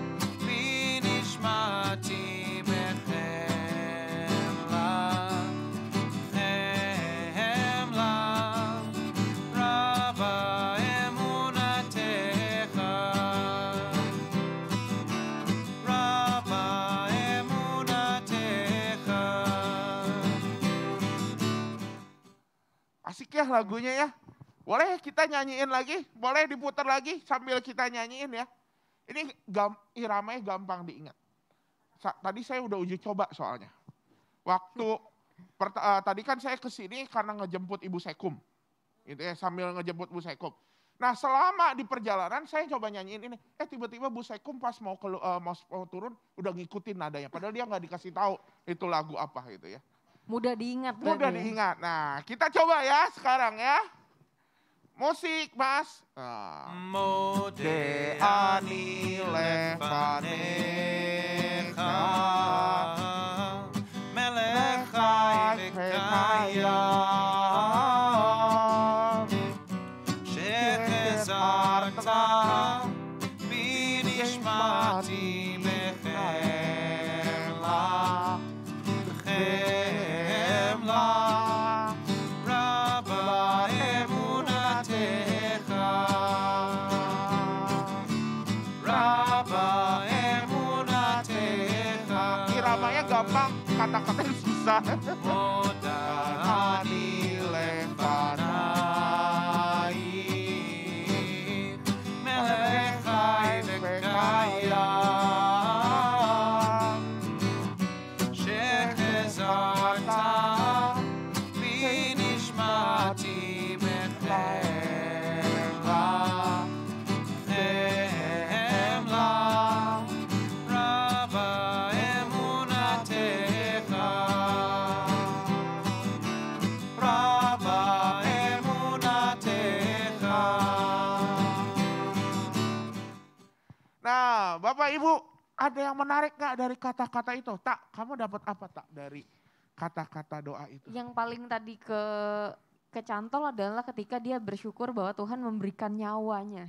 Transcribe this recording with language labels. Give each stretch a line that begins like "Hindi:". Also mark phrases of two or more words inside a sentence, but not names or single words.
Hebrew: בנשמתי בחמלה רבה אמונתך רבה אמונתך.
Indonesian: Asik ya lagunya ya. Boleh kita nyanyiin lagi? Boleh diputar lagi sambil kita nyanyiin ya. Ini iramanya gampang diingat. Tadi saya udah uji coba soalnya. Waktu tadi kan saya kesini karena ngejemput Ibu Sekum. Gitu ya, sambil ngejemput Bu Sekum. Nah selama di perjalanan saya coba nyanyiin ini. Tiba-tiba Bu Sekum pas mau turun udah ngikutin nadanya. Padahal dia nggak dikasih tahu itu lagu apa gitu ya. Mudah diingat. Mudah berarti ya? diingat. Nah kita coba ya sekarang ya. Musik Mas.
Hebrew: מודה אני לפניך מלך חי וקיים שהחזרת בנשמתי בחמלה רבה אמונתך רבה אמונתך.
Indonesian: Iramanya gampang, kata-katanya susah.
Hebrew: מודני לפנייך מלך חי וקיים שהחזרת בנשמתי בחמלה רבה אמונתך רבה אמונתך.
Indonesian: Nah Bapak Ibu ada yang menarik gak dari kata-kata itu? Tak, kamu dapat apa tak dari kata-kata doa itu? Yang paling tadi kecantol adalah ketika dia bersyukur bahwa Tuhan memberikan nyawanya.